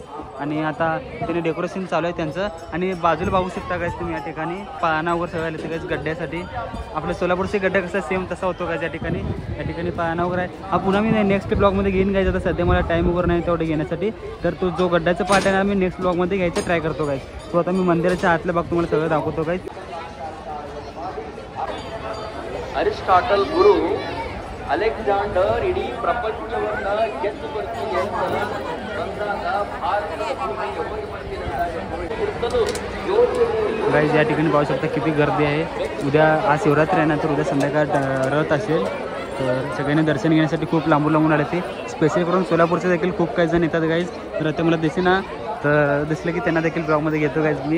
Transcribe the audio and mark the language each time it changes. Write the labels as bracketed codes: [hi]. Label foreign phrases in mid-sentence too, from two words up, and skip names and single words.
[mr] आणि आता त्यांनी डेकोरेशन चालू आहे त्यांचं. आणि बाजूला बघू शकता गाईज तुम्ही या ठिकाणी पाळणा वगैरे सगळं आले ते गाईज गड्ड्यासाठी. आपल्या सोलापूरचे गड्डा कसा सेम तसा होतो गाईज या ठिकाणी. या ठिकाणी पाळणा वगैरे आहे. हा पुन्हा मी नेक्स्ट ब्लॉगमध्ये घेईन गाईज. आता सध्या मला टाईम वगैरे नाही तेवढे घेण्यासाठी. तर तो जो गड्ड्याचा पार्ट आहे ना मी नेक्स्ट ब्लॉगमध्ये घ्यायचं ट्राय करतो गाईज. तो आता मी मंदिराच्या आतल्या भाग तुम्हाला सगळं दाखवतो गाईज. [kn] ಅರಿಸ್ಟಾಟಲ್ ಗುರು ಅಲೆಕ್ಸಾಂಡರ್ ಇಡೀ ಪ್ರಪಂಚವನ್ನ ಗೆದ್ದುಬರ್ತಿ ಬಂದಾಗ ಭಾರತದ [mr] गाईज या ठिकाणी पाहू शकता किती गर्दी आहे. उद्या आज शिवरात्री आहे ना तर उद्या संध्याकाळ रथ असेल. तर सगळ्यांनी दर्शन घेण्यासाठी खूप लांबून आले ते. स्पेशल करून सोलापूरचे देखील खूप काही जण येतात गाईज. तर ते मला दिसेना तर दिसलं की त्यांना देखील ब्लॉगमध्ये घेतो गाईज मी.